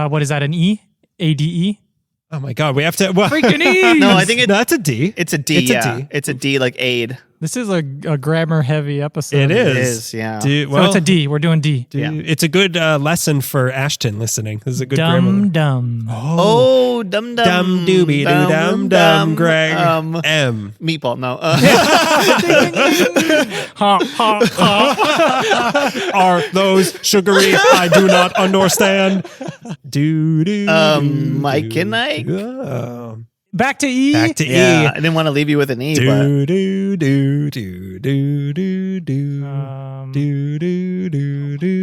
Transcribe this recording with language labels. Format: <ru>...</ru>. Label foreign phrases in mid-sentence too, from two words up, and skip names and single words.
<en>What is that? An E? ADE? Oh my God. We have to. Well, Freaking E. No, I think that's a D. it's a D. It's a yeah. D. It's a D like aid. This is a grammar heavy episode. It is. It is, yeah. Do, So it's a D. We're doing D. Yeah. It's a good lesson for Ashton listening. This is a good grammar. Dumb dumb. Oh, dum dum. Dum doobie doo dum dum, Greg. M. Meatball. No. Ha ha ha. Are those sugary? I do not understand. Mike and Ike. Back to E. Back to Yeah, E. I didn't want to leave you with an E, but Do do do do do do do Um, do do do do</en>